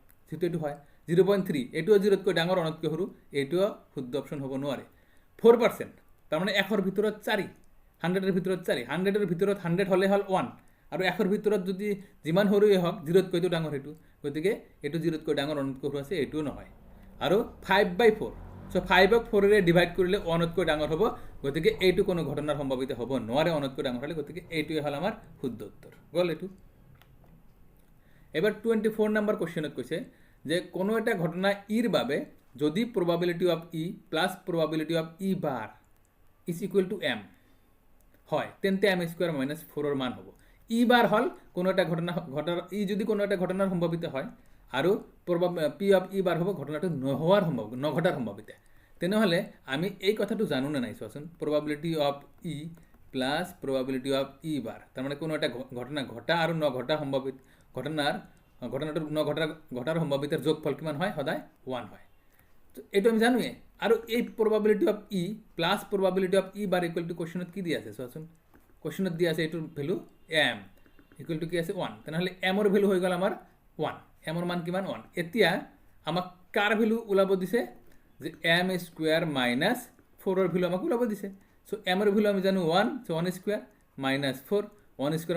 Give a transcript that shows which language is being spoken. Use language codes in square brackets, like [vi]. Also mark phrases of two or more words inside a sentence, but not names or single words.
[as] যিহেতু এইটো হয় 0.3 এইটোও 0তকৈ ডাঙৰ অনতকৈ সৰু এইটোও শুদ্ধ অপশ্যন হ'ব নোৱাৰে 4% তাৰমানে 100ৰ ভিতৰত 4 100ৰ ভিতৰত 4 100ৰ ভিতৰত 100 হ'লে হ'ল 1 আৰু 100ৰ ভিতৰত যদি যিমান সৰুৱে হওক 0তকৈতো ডাঙৰ সেইটো গতিকে এইটো 0তকৈ ডাঙৰ অনতকৈ সৰু আছে এইটোও নহয় আৰু 5/4 সো 5ক 4ৰে ডিভাইড কৰিলে 1তকৈ ডাঙৰ হ'ব গতিকে এইটো কোনো ঘটনাৰ সম্ভাৱিত হ'ব নোৱাৰে 1তকৈ ডাঙৰ হ'লে গতিকে এইটোৱে হ'ল আমাৰ শুদ্ধ উত্তৰ গ'ল এইটো এবাৰ 24 নম্বৰ কোৱেশ্চনত কৈছে যে কোনো এটা ঘটনা ইৰ বাবে যদি [en] probability of e plus probability of e bar is equal to m [as] হয় তেন্তে m [en] square minus [as] 4 ৰ মান হ'ব e বার হল কোনো এটা ঘটাৰ ই যদি কোনো এটা ঘটনাৰ সম্ভাৱিত হয় আৰু [en] p of e bar [as] হ'ব ঘটনাটো নঘটাৰ সম্ভাৱিত তেনেহলে আমি এই কথাটো জানো না নাই চোৱাচোন [en] probability of e plus probability of e bar [as] তাৰ মানে কোনো এটা ঘটনা ঘটা আৰু নঘটা সম্ভাৱিত ঘটনাটোৰ নঘটাৰ সম্ভাৱিতাৰ যোগফল কিমান হয় সদায় 1 হয় তো এইটো আমি জানোৱে আৰু এই [en] probability of e plus probability of e bar equal to [as] কোৱেশ্চনত কি দি আছে চোৱাচোন কোৱেশ্চনত দি আছে এইটোৰ ভ্যালু [en] m equal to [as] কি আছে 1 তেনেহলে m ৰ ভ্যালু হৈ গ'ল আমাৰ 1 m ৰ মান কিমান 1 এতিয়া আমাক কাৰ ভ্যালু ওলাব দিছে যে m [en] square minus [as] 4 ৰ ভ্যালু আমাক ওলাব দিছে সো m ৰ ভ্যালু আমি জানো 1 সো 1 স্কয়ার মাইনাস 4 1 স্কয়ার